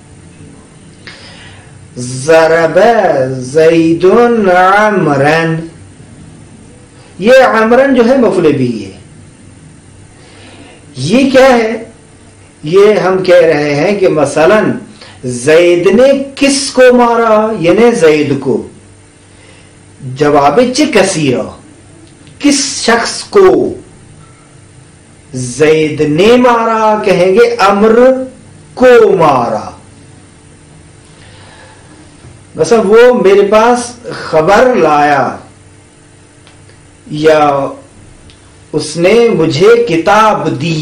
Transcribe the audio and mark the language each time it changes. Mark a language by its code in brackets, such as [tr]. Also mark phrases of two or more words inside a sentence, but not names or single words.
[ar] ضرب زید عمرا، [ur] یہ عمرن جو ہے مفعول به ہے. یہ کیا ہے؟ یہ ہم کہہ رہے ہیں کہ مثلا زید نے کس کو مارا یعنی زید کو، [fa] جواب چه کسی را، [ur] کس شخص کو. زید نے مارا کہیں گے امر کو مارا. مثلا وہ میرے پاس خبر لایا یا اس نے مجھے کتاب دی.